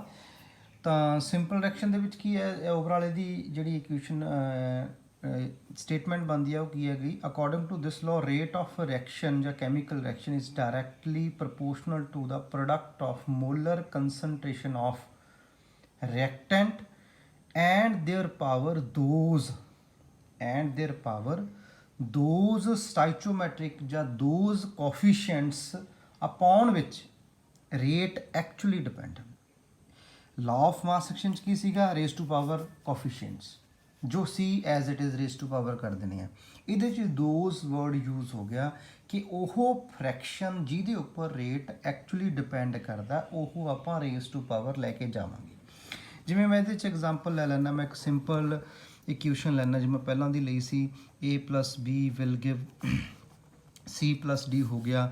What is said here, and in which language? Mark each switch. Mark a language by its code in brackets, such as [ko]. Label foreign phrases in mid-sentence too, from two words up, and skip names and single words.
[pa] ਤਾਂ [en] simple reaction [pa] ਦੇ ਵਿੱਚ ਕੀ ਹੈ, ਓਵਰਆਲ ਇਹਦੀ ਜਿਹੜੀ [en] equation statement [pa] ਬਣਦੀ ਹੈ ਉਹ ਕੀ ਹੈਗੀ? [en] according to this law rate of reaction ਜਾਂ chemical reaction is directly proportional to the product of molar concentration of reactant and their power those stoichiometric ਜਾਂ those coefficients upon which rate actually depend। law of mass action [pa] 'ਚ ਕੀ ਸੀਗਾ? [en] raise to power coefficients, [pa] ਜੋ ਸੀ [en] as it is raise to power [pa] ਕਰ ਦਿੰਦੇ ਆ। ਇਹਦੇ 'ਚ [en] those word use [pa] ਹੋ ਗਿਆ ਕਿ ਉਹ ਫ੍ਰੈਕਸ਼ਨ ਜਿਹਦੇ ਉੱਪਰ [en] rate actually depend [pa] ਕਰਦਾ ਉਹ ਆਪਾਂ [en] raise to power [pa] ਲੈ ਕੇ ਜਾਵਾਂਗੇ। ਜਿਵੇਂ ਮੈਂ ਇਹਦੇ 'ਚ ਐਗਜ਼ਾਮਪਲ ਲੈ ਲੈਣਾ, ਮੈਂ ਇੱਕ [en] simple equation [pa] ਲੈਣਾ ਜਿਵੇਂ ਪਹਿਲਾਂ ਦੀ ਲਈ ਸੀ, [en] a+b will give c+d [pa] ਹੋ ਗਿਆ।